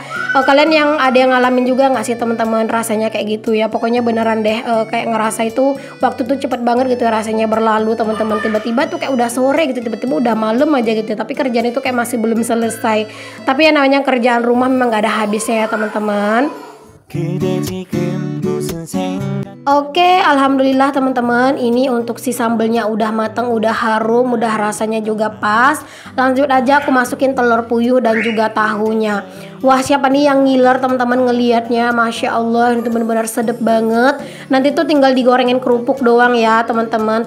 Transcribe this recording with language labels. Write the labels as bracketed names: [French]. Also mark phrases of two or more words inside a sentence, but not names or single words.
[Indonesian] Kalian yang ada yang ngalamin juga nggak sih teman-teman rasanya kayak gitu ya? Pokoknya beneran deh, kayak ngerasa itu waktu tuh cepet banget gitu ya, rasanya berlalu teman-teman. Tiba-tiba tuh kayak udah sore gitu, tiba-tiba udah malam aja gitu, tapi kerjaan itu kayak masih belum selesai. Tapi yang namanya kerjaan rumah memang nggak ada habisnya ya teman-teman. [Korean] 그대 지금 무슨 무슨 생각 [Indonesian] Oke, alhamdulillah teman-teman, ini untuk si sambelnya udah mateng, udah harum, udah rasanya juga pas. Lanjut aja aku masukin telur puyuh dan juga tahunya. Wah, siapa nih yang ngiler teman-teman ngelihatnya? [Arabic] ما شاء الله, [Indonesian] itu benar-benar sedep banget. Nanti tuh tinggal digorengin kerupuk doang ya teman-teman.